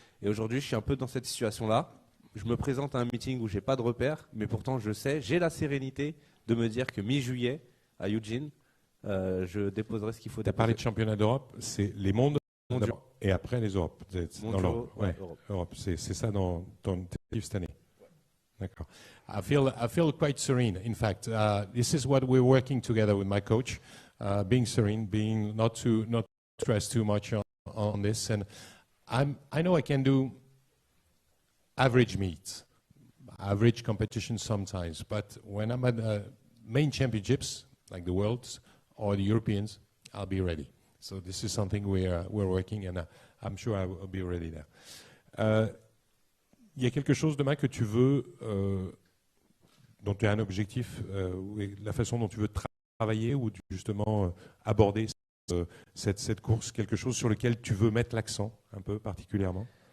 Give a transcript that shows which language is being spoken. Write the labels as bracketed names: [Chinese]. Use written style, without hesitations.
[French] Et aujourd'hui, je suis un peu dans cette situation-là. Je me présente à un meeting où j'ai pas de repères, mais pourtant je sais, j'ai la sérénité de me dire que mi-juillet, à Eugene, je déposerai ce qu'il faut Tu as parlé de championnat d'Europe, c'est les mondes Mondiaux. et après les Europes. Mondiaux, ouais, Europe. C'est ça dans ton tentative cette année. [English] D'accord. I feel quite serene. In fact, this is what we're working together with my coach, being serene, being not stress too much on this, and I know I can do average meets, average competition sometimes, but when I'm at main championships like the Worlds or the Europeans, I'll be ready. So this is something we're working, and I'm sure I'll be ready there. [French] Il y a quelque chose demain que tu veux, dont tu as un objectif, la façon dont tu veux travailler ou justement aborder cette course, quelque chose sur lequel tu veux mettre l'accent un peu particulièrement?